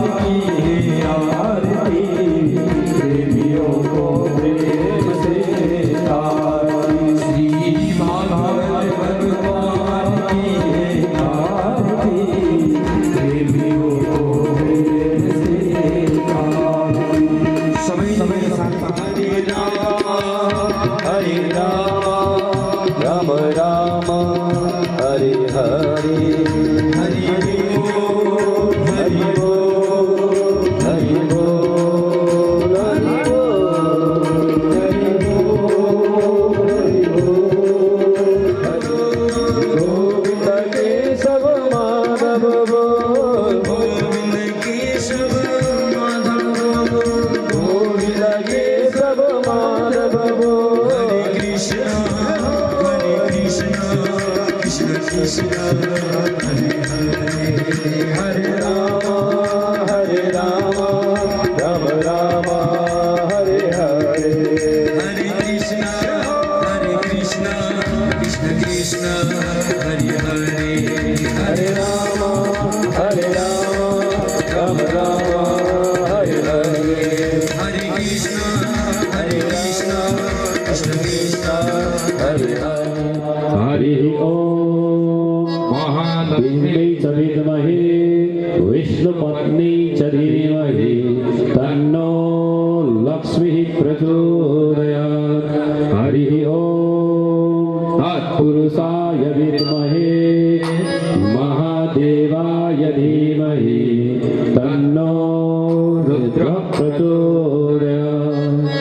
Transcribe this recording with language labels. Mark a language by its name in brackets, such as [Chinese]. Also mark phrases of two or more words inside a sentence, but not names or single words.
[Hindi] की है आरती, प्रेमियों को प्रेम से तारती। श्री भागवत भगवान की है आरती, प्रेमियों को प्रेम से तारती। समय समय साथ हरे राम राम राम हरे हरे, हरि बोल हरि बोल हरि बोल हरि बोल हरि बोल हरि बोल। गोविंद केशव माधव बोल, गोविंद केशव माधव गोविंद केशव माधव बोल। हरे कृष्ण कृष्ण कृष्ण हरे हरे, हरे राम राम राम हरे हरे। हरे कृष्ण कृष्ण कृष्ण हरे हरे, हरे राम राम राम हरे हरे। हरे कृष्ण कृष्ण कृष्ण हरे हरि ओम। [Sanskrit] महालक्ष्मी च विद्महे विष्णुपत्नी च धीमहि तन्नो लक्ष्मीः प्रचोदयात्। [Hindi] हरि ओम। [Sanskrit] तत्पुरुषाय विद्महे महादेवाय धीमहि तन्नो रुद्रः प्रचोदयात्।